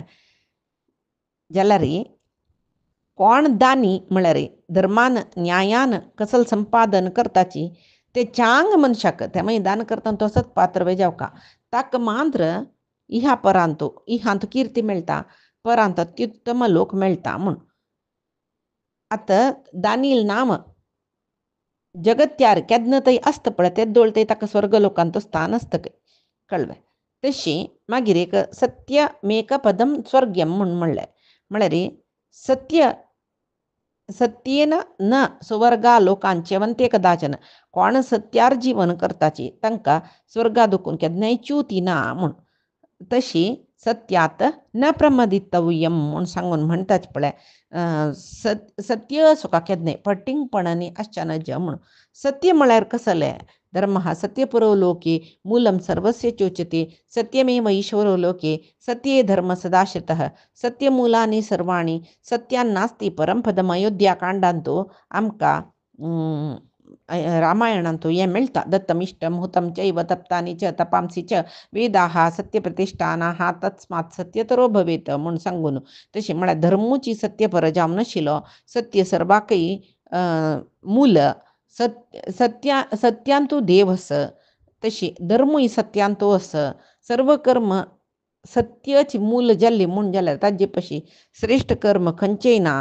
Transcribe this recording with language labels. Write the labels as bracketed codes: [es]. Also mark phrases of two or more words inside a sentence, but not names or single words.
[kok] जाल्यार कोण दानी म्हळ्यार धर्मान न्यायान कसल संपादन करताची ते चांग मनशाक ते मागीर दान करतना तसोच पात्र जावका ताका मात्र इहा परांतो इहांत कीर्ती मेळटा परांत अत्युत्तम लोक मेळटा म्हूण. आतां दानील नाम जगत्यार केन्ना थंय आसता पळय तें दोळ थंय ताका स्वर्ग लोकांत स्थान आसता कळ्ळें. तशी मागीर एक [sa] सत्यमेक पदम स्वर्गम [kok] म्हूण म्हळ्यार [sa] सत्येन न सुवर्गा लोकांचे वंते कदाचन [kok] कोण सत्यार जीवन करताची तांकां स्वर्गा दुखून केन्नाय च्यूती ना म्हूण. तशी [sa] सत्यात न प्रमदितव्यम [kok] म्हूण सांगून म्हणटाच पळय. सत्य सुका केन्नाय फटिंगपणांनी आश्चर्य म्हूण. [sa] सत्य म्हळ्यार कसलें धर्म सत्यपुरो लोके मूलं सर्वस्य चोच्यते सत्यमेव ईश्वरो लोके सत्ये धर्म सदाश्रितः सत्यमूलानि सर्वाणि सत्यान्नास्ति परम पदम. [kok] अयोध्याकांडांतू आमकां रामायणांतू हें मेळटा. [sa] दत्तमिष्टम हुतं चैव तप्तानि च तपांसि च वेदाः सत्यप्रतिष्ठानाः तस्मात् सत्यतरो भवेत म्हूण सांगून. [kok] तशी म्हळ्यार धर्मूची सत्यपर जावन नाशिल्लो सत्य सर्वाकय मूल सत्यांतू देव आस. तशी धर्मूय सत्यांतू आस. सर्व कर्म सत्याची मूल जाल्ली म्हूण जाल्यार ताजे पशी श्रेश्ठ कर्म खंयचेय ना.